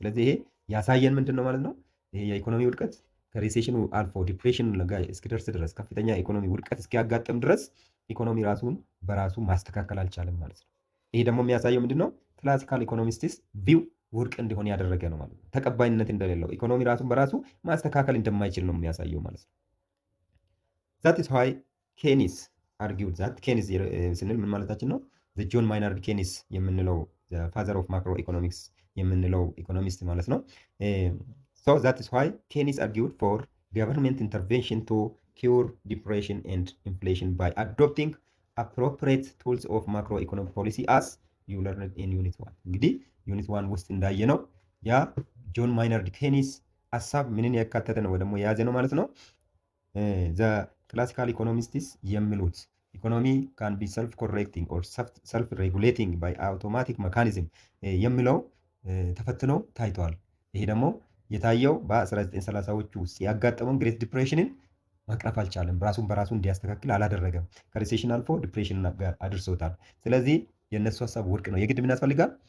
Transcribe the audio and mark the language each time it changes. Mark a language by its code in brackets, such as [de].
[am] ስለዚህ ይሄ ያሳየን ምንድን ነው ማለት ነው? ይሄ የኢኮኖሚ ውድቀት ከሪሴሽኑ አልፎ ዲፕሬሽን ጋር እስኪደርስ ድረስ ከፍተኛ ኢኮኖሚ ውድቀት እስኪያጋጥም ድረስ ኢኮኖሚ ራሱን በራሱ ማስተካከል አልቻለም ማለት ነው። ይሄ ደግሞ የሚያሳየው ምንድን ነው? ክላሲካል ኢኮኖሚስትስ ቪው ውድቅ እንዲሆን ያደረገ ነው ማለት ነው። ተቀባይነት እንደሌለው ኢኮኖሚ ራሱን በራሱ ማስተካከል እንደማይችል ነው የሚያሳየው ማለት ነው። [en] ዛት ኢዝ ዋይ ኬኒስ አርጊውድ ዛት [am] ኬኒስ ስንል ምን ማለታችን ነው? ጆን ማይናርድ ኬኒስ የምንለው ፋዘር ኦፍ ማክሮ ኢኮኖሚክስ የምንለው ኢኮኖሚስት ማለት ነው። [en] So that is why Keynes argued for government intervention to cure depression and inflation by adopting appropriate tools of macroeconomic policy as you learned in unit 1 [am] እንግዲህ ዩኒት 1 ውስጥ እንዳየነው ያ ጆን ማይናርድ ኬኒስ ሀሳብ ምንን ያካተተ ነው ወይ ደግሞ የያዘ ነው ማለት ነው። ዘ ክላሲካል ኢኮኖሚስትስ የሚሉት [en] ኢኮኖሚ ካን ቢ ሰልፍ ኮሬክቲንግ ኦር ሰልፍ ሬጉሌቲንግ ባይ አውቶማቲክ መካኒዝም [am] የሚለው ተፈትኖ ታይተዋል። ይሄ ደግሞ የታየው በ1930ዎቹ ውስጥ ያጋጠመውን ግሬት ዲፕሬሽንን ማቅረፍ አልቻለም። ራሱን በራሱ እንዲያስተካክል አላደረገም። ከሪሴሽን አልፎ ዲፕሬሽን ጋር አድርሶታል። ስለዚህ የእነሱ ሀሳብ ውድቅ ነው። የግድ ምን ያስፈልጋል?